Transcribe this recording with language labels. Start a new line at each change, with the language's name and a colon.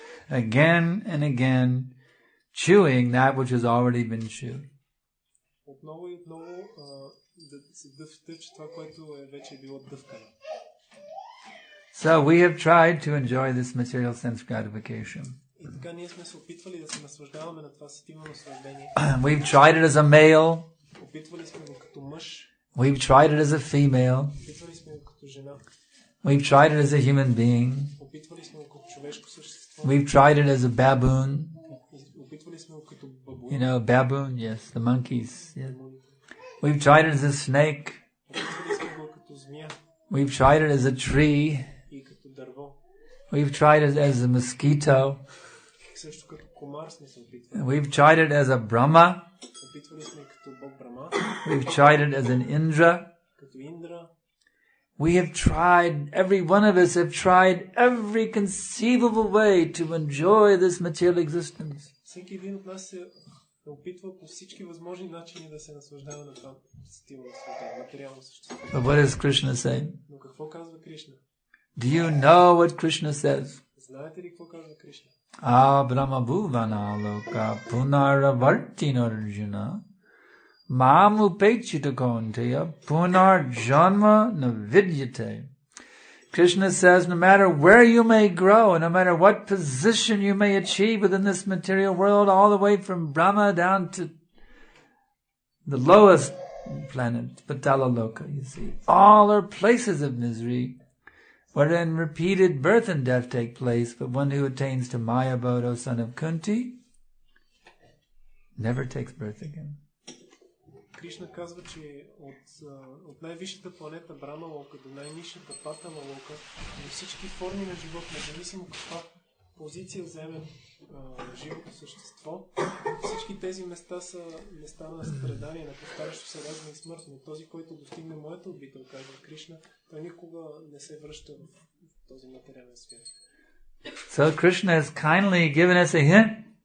English: Again and again, chewing that which has already been chewed.
Bulgarian: Отново и отново да се дъвче това, което е вече било дъвкано.
English: So we have tried to enjoy this material sense gratification.
Bulgarian: И така ние сме се опитвали да се наслаждаваме на това сетивно наслаждение.
English: We've tried it as a male.
Bulgarian: Опитвали сме го като мъж.
English: We've tried it as a female.
Bulgarian: Опитвали сме го като жена.
English: We've tried it as a human being.
Bulgarian: Опитвали сме го като човешко същество.
English: We've tried it as a baboon.
Bulgarian: Опитвали сме го като бабун.
English: You know, baboon, yes, the monkeys. Yes. We've tried it as a snake.
Bulgarian: Опитвали сме го като змия.
English: We've tried it as a tree.
Bulgarian: И като дърво.
English: We've tried it as a mosquito.
Bulgarian: Също като комар сме се опитвали.
English: We've tried it as a Brahma.
Bulgarian: Опитвали сме като бог Брама.
English: We've tried it as an Indra.
Bulgarian: Като Индра.
English: We have tried, every one of us have tried every conceivable way to enjoy this material existence.
Bulgarian: Всеки един от нас се опитва по всички възможни начини да се наслаждава на това стилно наслаждение, материално същество.
English: But what does Krishna say?
Bulgarian: Но какво казва Кришна?
English: Do you know what Krishna says?
Bulgarian: Знаете ли какво казва Кришна?
Sanskrit: Brahma bhuvana loka punaravartino arjuna mam upechita kaunteya punarjanma navidyate.
English: Krishna says, no matter where you may grow, and no matter what position you may achieve within this material world, all the way from Brahma down to the lowest planet, Patala Loka, you see, all are places of misery, wherein repeated birth and death take place, but one who attains to Maya Bodho, son of Kunti, never takes birth again.
Bulgarian: Кришна казва, че от най-висшата планета Брама Лока до най-нисшата Патала Лока, на всички форми на живот, независимо каква позиция вземе живото същество, всички тези места са места на страдание, на повтарящо се раждане и смърт, но този, който достигне моята обител, казва Кришна, той никога не се връща в този материален свят.
English: So Krishna has kindly given us a hint.